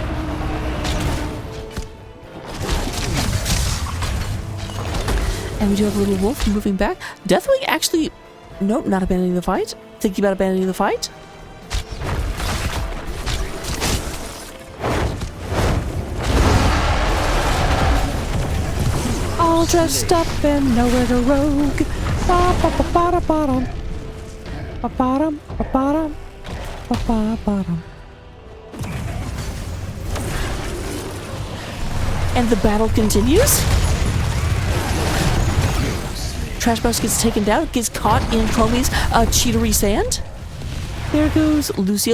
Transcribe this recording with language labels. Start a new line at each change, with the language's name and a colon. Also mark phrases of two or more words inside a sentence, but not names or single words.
English: And we do have a little wolf moving back. Deathwing actually, nope, not abandoning the fight. Thinking about abandoning the fight. All dressed up and nowhere to rogue. Ba-ba-ba-ba-da-bottom. Ba-bottom, ba-bottom, ba-ba-bottom. And the battle continues. Trash Mouse gets taken down, gets caught in Chromie's cheatery sand. There goes Lucio.